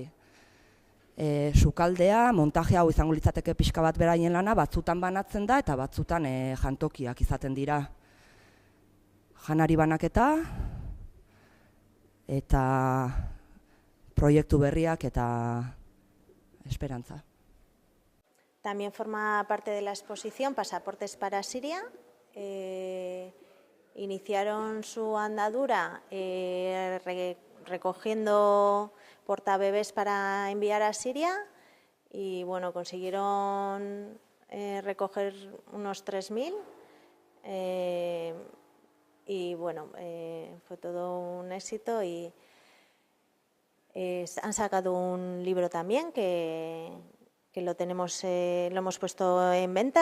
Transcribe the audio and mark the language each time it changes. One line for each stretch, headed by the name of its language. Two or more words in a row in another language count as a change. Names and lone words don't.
Basque: Sukaldea, montaje hau izango litzateke pixka bat beraien lana, batzutan banatzen da eta batzutan jantokiak izaten dira. Janari banaketa eta proiektu berriak eta esperantza.
Spanish: También forma parte de la exposición Pasaportes para Siria. Iniciaron su andadura recogiendo portabebés para enviar a Siria y consiguieron recoger unos 3.000 y fue todo un éxito y han sacado un libro también que lo hemos puesto en venta.